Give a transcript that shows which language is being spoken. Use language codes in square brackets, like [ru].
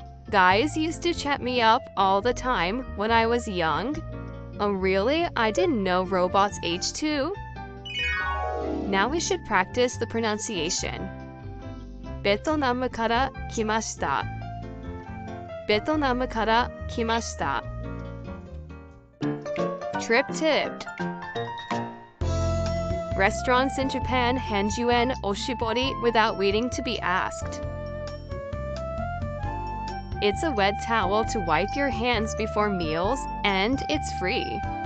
[en] Guys used to chat me up all the time when I was young. Oh really? I didn't know robots age too. Now we should practice the pronunciation. [ja] ベトナムから来ました。ベトナムから来ました。 [en] Trip tipped. Restaurants in Japan hand you an oshibori without waiting to be asked. It's a wet towel to wipe your hands before meals, and it's free.